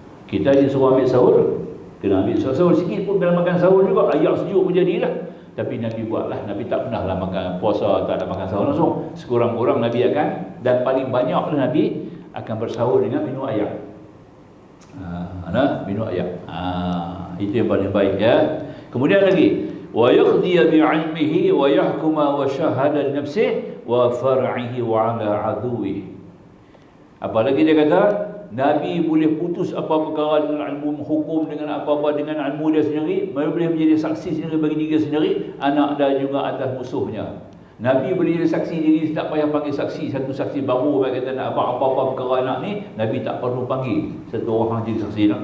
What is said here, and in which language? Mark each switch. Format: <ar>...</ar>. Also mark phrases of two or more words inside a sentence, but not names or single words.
<ms>Kita disuruh ambil sahur, Kena ambil sahur sikit pun dalam makan sahur juga, ayak sejuk pun jadilah. Tapi Nabi buatlah. Nabi tak pernah lah makan puasa, tak ada makan sahur langsung. Sekurang-kurang Nabi akan, dan paling banyaklah Nabi akan bersahur dengan minum ayak. Minum ayak. Itu yang paling baik ya. Kemudian lagi,</ms> <ar>ويقضي بعلمه ويحكم وشهادة لنفسه وفرعه وعلى عدوه.</ar> <ms>Apalagi dia kata, Nabi boleh putus apa perkara dengan ilmu hukum, dengan apa-apa dengan ilmu dia sendiri. Nabi boleh menjadi saksi sendiri bagi diri sendiri, anak dan juga atas musuhnya. Nabi boleh jadi saksi diri, tak payah panggil saksi, satu saksi baru bagi kata nak apa-apa perkara anak ni, Nabi tak perlu panggil satu orang jadi saksi nak.</ms>